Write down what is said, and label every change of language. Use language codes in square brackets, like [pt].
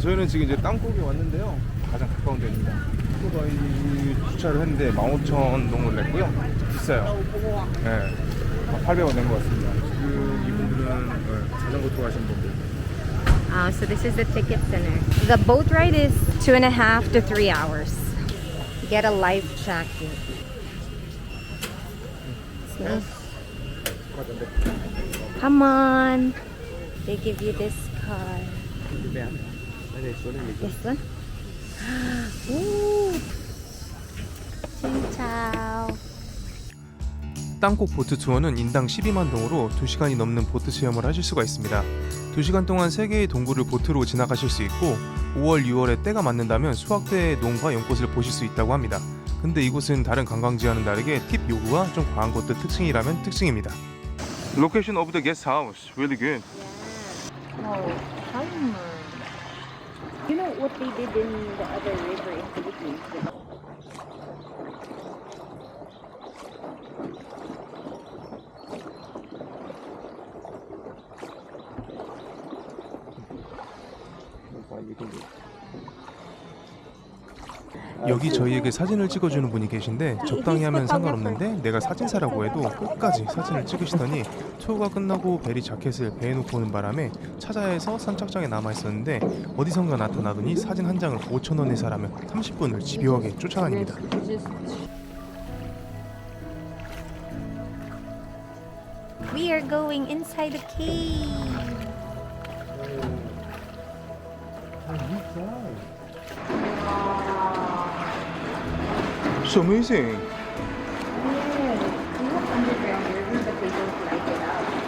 [ko] 저희는 지금 이제 땅콩에 왔는데요. 가장 가까운 데입니다. 오토바이 주차를 했는데 15,000동을 냈고요. 비싸요. 네. 800원 낸 것 같습니다. 지금 이분들은 자전거 투어 하시는 분들. [en] Oh, so this is the ticket center. The boat ride is 2.5 to 3 hours. Get a life jacket. It's nice. Come on. They give you this card. This one? Ooh. Ciao. [ko] 땅콩 보트 투어는 인당 12만 동으로 2시간이 넘는 보트 체험을 하실 수가 있습니다. 2시간 동안 3개의 동굴을 보트로 지나가실 수 있고 5월, 6월에 때가 맞는다면 수확대의 농과 연꽃을 보실 수 있다고 합니다. 근데 이곳은 다른 관광지와는 다르게 팁 요구가 좀 과한 것도 특징이라면 특징입니다. [en] Location of the guest house, really good. Yeah. Oh, calmer. You know what they did in the other river in Philippines? [ko] 여기 저희에게 사진을 찍어주는 분이 계신데 적당히 하면 상관없는데 내가 사진사라고 해도 끝까지 사진을 찍으시더니 투어가 끝나고 베리 자켓을 배에 놓고 오는 바람에 차자에서 선착장에 남아있었는데 어디선가 나타나더니 사진 한 장을 5,000원에 사라며 30분을 집요하게 쫓아다닙니다. [en] We are going inside the cave. So amazing. Yes, we have underground river, but they don't light it up.